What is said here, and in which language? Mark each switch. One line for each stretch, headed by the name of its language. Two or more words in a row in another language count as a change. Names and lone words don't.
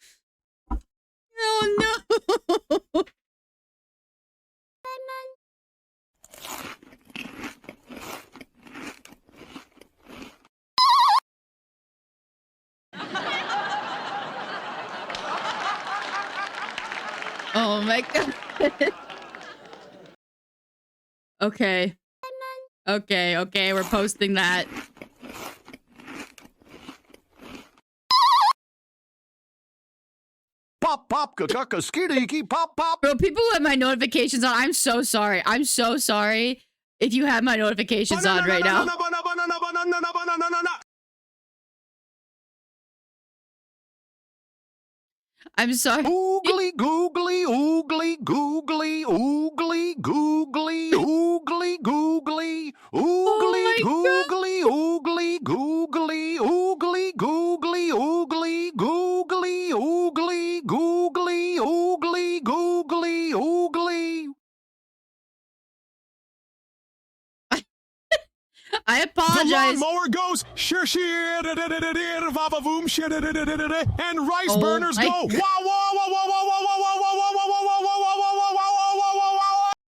English: Oh no! Oh my god. Okay. Okay, we're posting that. Pop, pop, kakaka, skidiki, pop, pop. Bro, people who have my notifications on, I'm so sorry. I'm so sorry if you have my notifications on right now. I'm sorry. Oogly, googly, oogly, googly, oogly, googly, oogly, googly, oogly, googly, oogly, googly, oogly, googly, oogly, googly, oogly, googly, oogly, googly, oogly. I The apologize. lawnmower goes shir shir vavavoom shir and rice burners my go God. wow wow wow wow wow wow wow wow wow wow wow wow wow wow wow wow wow wow.